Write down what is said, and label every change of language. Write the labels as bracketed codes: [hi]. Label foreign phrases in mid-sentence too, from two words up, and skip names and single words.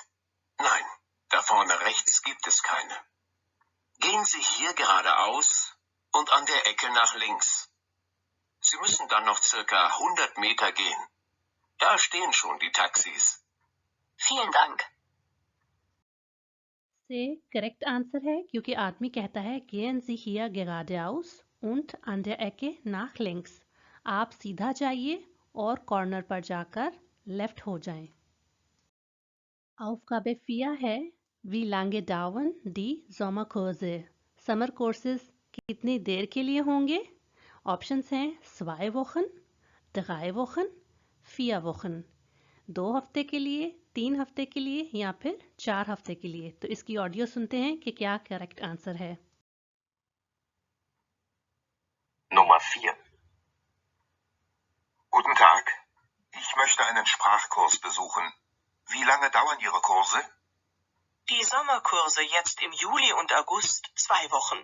[de] Nein, da vorne rechts gibt es keine. Gehen Sie hier geradeaus und an der Ecke nach links. Sie müssen dann noch circa 100 Meter gehen. Da stehen schon die Taxis. Vielen Dank. [en] C correct answer [hi] है, क्योंकि आदमी कहता है [de] gehen Sie hier geradeaus und an der Ecke nach links। [hi] आप सीधा जाइए और कॉर्नर पर जाकर लेफ्ट हो जाएं। [de] Aufgabe 4 है Wie lange dauern die Sommerkurse? [en] summer courses [hi] कितनी देर के लिए होंगे? ऑप्शंस हैं [de] 2 Wochen, 3 Wochen, 4 Wochen। [hi] 2 हफ्ते के लिए, 3 हफ्ते के लिए या फिर 4 हफ्ते के लिए। तो इसकी ऑडियो सुनते हैं कि क्या [en] correct answer [hi] है। [de] Nummer 4. Guten Tag. Ich möchte einen Sprachkurs besuchen. Wie lange dauern Ihre Kurse? Die Sommerkurse jetzt im Juli und August 2 Wochen.